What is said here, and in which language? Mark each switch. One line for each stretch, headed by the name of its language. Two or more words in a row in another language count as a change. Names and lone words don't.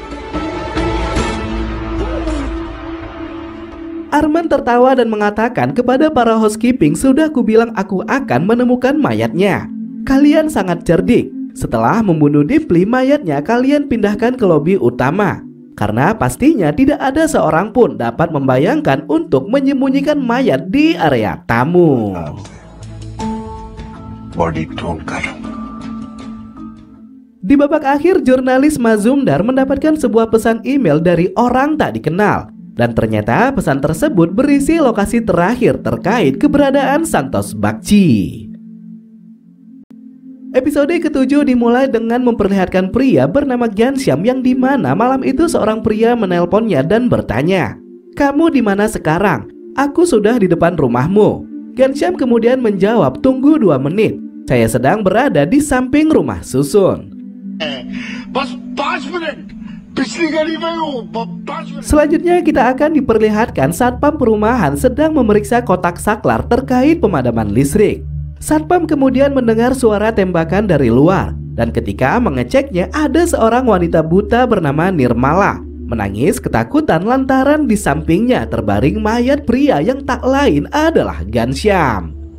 Indonesian: Arman tertawa dan mengatakan kepada para housekeeping, sudah kubilang aku akan menemukan mayatnya. Kalian sangat cerdik. Setelah membunuh Dimpli, mayatnya kalian pindahkan ke lobi utama. Karena pastinya tidak ada seorang pun dapat membayangkan untuk menyembunyikan mayat di area tamu.
Hindi: बॉडी ढूंढ कर
Indonesian: Di babak akhir, jurnalis Mazumdar mendapatkan sebuah pesan email dari orang tak dikenal. Dan ternyata pesan tersebut berisi lokasi terakhir terkait keberadaan Santosh Bagchi. Episode ke-7 dimulai dengan memperlihatkan pria bernama Ghanshyam yang dimana malam itu seorang pria menelponnya dan bertanya, "Kamu di mana sekarang? Aku sudah di depan rumahmu." Ghanshyam kemudian menjawab, "Tunggu 2 menit. Saya sedang berada di samping rumah susun."
Hindi: बस 5 मिनट पिछली गली में हूँ 5 मिनट।
Indonesian: Selanjutnya kita akan diperlihatkan satpam perumahan sedang memeriksa kotak saklar terkait pemadaman listrik. Satpam kemudian mendengar suara tembakan dari luar, dan ketika mengeceknya ada seorang wanita buta bernama Nirmala menangis ketakutan lantaran di sampingnya terbaring mayat pria yang tak lain adalah Ghanshyam.